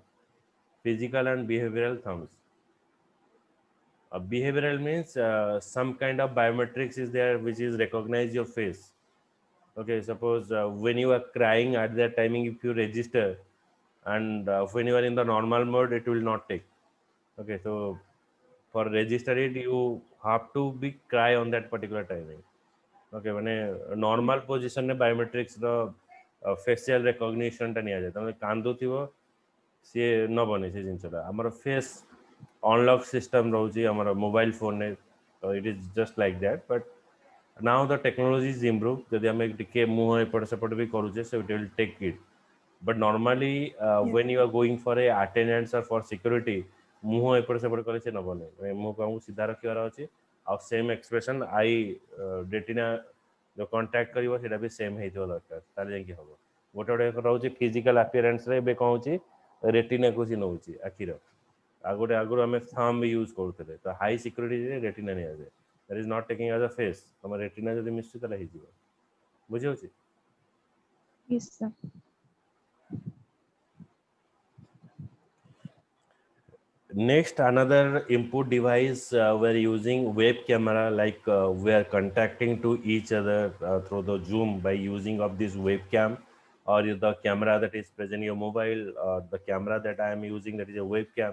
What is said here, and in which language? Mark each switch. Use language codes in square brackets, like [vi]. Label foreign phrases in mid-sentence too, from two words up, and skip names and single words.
[en] Physical and behavioral thumbs. Behavioral means some kind of biometrics is there which is recognize your face. Okay, suppose when you are crying at that timing, if you register, and when you are in the normal mode, it will not take. Okay, so for register it, you have to be cry on that particular timing. [or] Okay, ମାନେ ନର୍ମାଲ ପୋଜିସନରେ ବାୟୋମେଟ୍ରିକ୍ସର ଫେସିଆଲ ରେକଗ୍ନିସନଟା ନିଆଯାଏ। ତମେ କାନ୍ଦୁଥିବ, ସିଏ ନେବନି ସେ ଜିନିଷଟା। ଆମର [en] face unlock system [or] ରହୁଛି ଆମର ମୋବାଇଲ ଫୋନରେ, ତ [en] it is just like that. ବଟ୍ now the technology is improved, [or] ଯଦି ଆମେ ଟିକେ ମୁହଁ ଏପଟ ସେପଟ ବି କରୁଛେ, [en] so it will take it. But normally Yes, when you are going for a attendance or for security, [or] ମୁହଁ ଏପଟ ସେପଟ କଲେ ସେ ନେବନି। ମୁହଁକୁ ଆମକୁ ସିଧା ରଖିବାର ଅଛି, ଆଉ [en] same expression eye retina [or] ଯେଉଁ କଣ୍ଟାକ୍ଟ କରିବ ସେଇଟା ବି ସେମ୍ ହେଇଥିବା ଦରକାର, ତାହେଲେ ଯାଇକି ହେବ। ଗୋଟେ ଗୋଟେ ରହୁଛି ଫିଜିକାଲ ଆପିଆରାନ୍ସରେ, ଏବେ କ'ଣ ହେଉଛି ରେଟିନାକୁ ସି ନେଉଛି ଆଖିର। ଆଉ ଗୋଟେ ଆଗରୁ ଆମେ [en] thumb use [or] କରୁଥିଲେ, ତ ହାଇ ସିକ୍ୟୁରିଟିରେ ରେଟିନା ନିଆଯାଏ। [en] that is not taking as a face. [or] ତମ ରେଟିନା ଯଦି ମିଶୁଛି ତାହେଲେ ହେଇଯିବ। ବୁଝିହେଉଛି? [en] yes, sir. Next, another input device, we're using web camera, like we are contacting to each other through the Zoom by using of this webcam, or the camera that is present in your mobile, or the camera that I am using, that is a webcam.